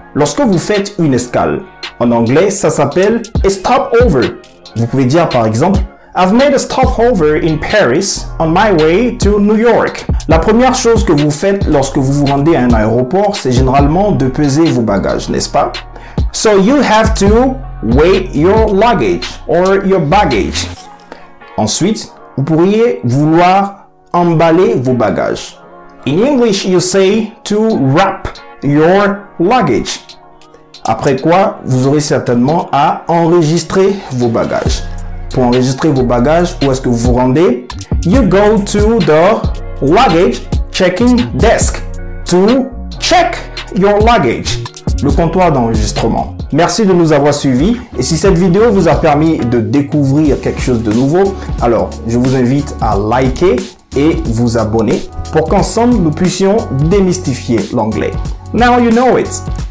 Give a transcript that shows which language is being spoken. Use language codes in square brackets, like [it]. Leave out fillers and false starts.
[fr] Lorsque vous faites une escale, en anglais, ça s'appelle a stopover. Vous pouvez dire par exemple, [en] I've made a stopover in Paris on my way to New York. [fr] La première chose que vous faites lorsque vous vous rendez à un aéroport, c'est généralement de peser vos bagages, n'est-ce pas? [en] So you have to weigh your luggage or your baggage. [fr] Ensuite, vous pourriez vouloir emballer vos bagages. [en] In English, you say to wrap your luggage. [fr] Après quoi, vous aurez certainement à enregistrer vos bagages. Pour enregistrer vos bagages, où est-ce que vous vous rendez? [en] You go to the luggage checking desk to check your luggage. [fr] Le comptoir d'enregistrement. Merci de nous avoir suivis et si cette vidéo vous a permis de découvrir quelque chose de nouveau, alors je vous invite à liker et vous abonner pour qu'ensemble nous puissions démystifier l'anglais. [en] Now you know it.